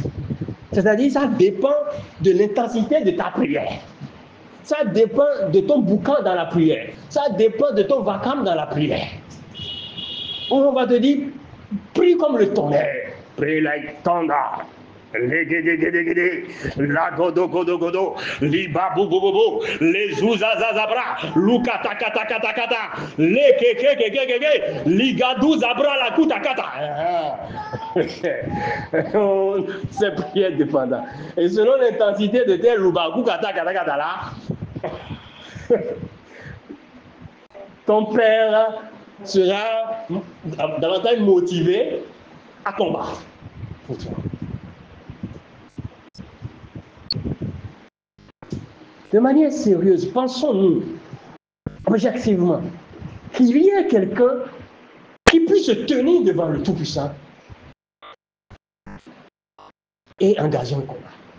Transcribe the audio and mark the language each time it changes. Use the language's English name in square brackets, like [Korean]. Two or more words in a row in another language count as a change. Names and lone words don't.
[French] C'est-à-dire, ça dépend de l'intensité de ta prière. Ça dépend de ton boucan dans la prière. Ça dépend de ton vacarme dans la prière. On va te dire, prie comme le tonnerre. Prie [English] like thunder. La godo godo godo, li babu bobo, les zouzazazabra, lukata kata kata kata, les keke keke keke, li gadou zabra la kuta kata. [French] C'est prière dépendant. Et selon l'intensité de tes lubaku kata kata kata là, ton père sera davantage motivé à combattre pour toi. De manière sérieuse, pensons-nous objectivement qu'il y ait quelqu'un qui puisse se tenir devant le Tout-Puissant et engager un combat.